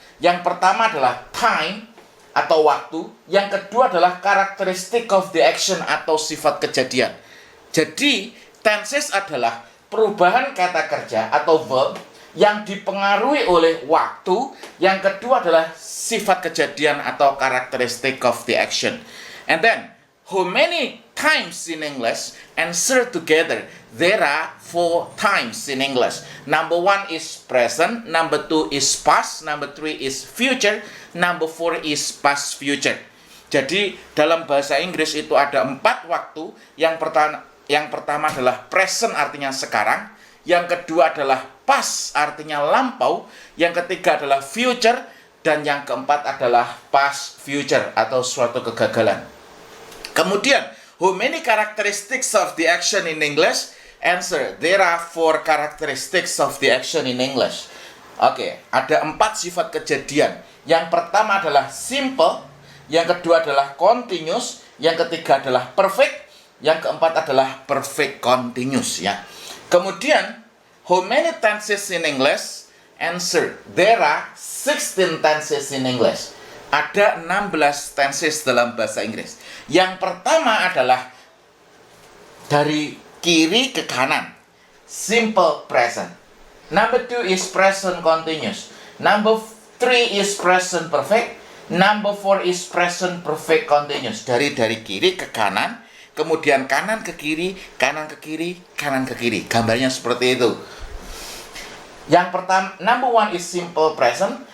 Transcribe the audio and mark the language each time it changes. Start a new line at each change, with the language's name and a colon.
Indonesian: Yang pertama adalah time atau waktu, yang kedua adalah characteristic of the action atau sifat kejadian. Jadi, tenses adalah perubahan kata kerja atau verb yang dipengaruhi oleh waktu, yang kedua adalah sifat kejadian atau characteristic of the action.
English: And then, how many times in English? Answer together. There are 4 times in English. Number 1 is present, number 2 is past, number 3 is future, number 4 is past future.
Indonesian: Jadi dalam bahasa Inggris itu ada 4 waktu. Yang pertama adalah present, artinya sekarang. Yang kedua adalah past, artinya lampau. Yang ketiga adalah future. Dan yang keempat adalah past future atau suatu kegagalan. Kemudian,
English: how many characteristics of the action in English? Answer, there are 4 characteristics of the action in English.
Indonesian: Oke, ada 4 sifat kejadian. Yang pertama adalah simple, yang kedua adalah continuous, yang ketiga adalah perfect, yang keempat adalah perfect continuous ya. Kemudian,
English: how many tenses in English? Answer, there are 16 tenses in English.
Indonesian: Ada 16 tenses dalam bahasa Inggris. Yang pertama adalah dari kiri ke kanan, simple present.
English: Number 2 is present continuous. Number 3 is present perfect. Number 4 is present perfect continuous.
Indonesian: Dari kiri ke kanan, kemudian kanan ke kiri, kanan ke kiri, kanan ke kiri. Gambarnya seperti itu. Yang pertama,
English: number 1 is simple present.